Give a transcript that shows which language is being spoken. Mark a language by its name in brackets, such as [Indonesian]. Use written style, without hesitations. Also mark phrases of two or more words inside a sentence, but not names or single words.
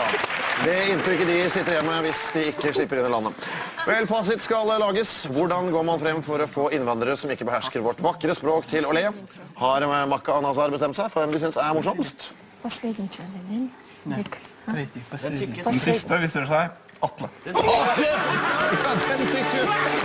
[Norwegian] Det inntrykket de sitter hjemme hvis de ikke slipper inn i landet. Vel, fasit skal lages. Hvordan går man frem for å få innvandrere som ikke behersker vårt vakre språk til å le? Har Makka og Nazar bestemt seg for hvem de synes er morsomst? [Russian] Последний человек. Tredje, последний. [Norwegian] Den siste viser seg Atle. Ja, den tykker!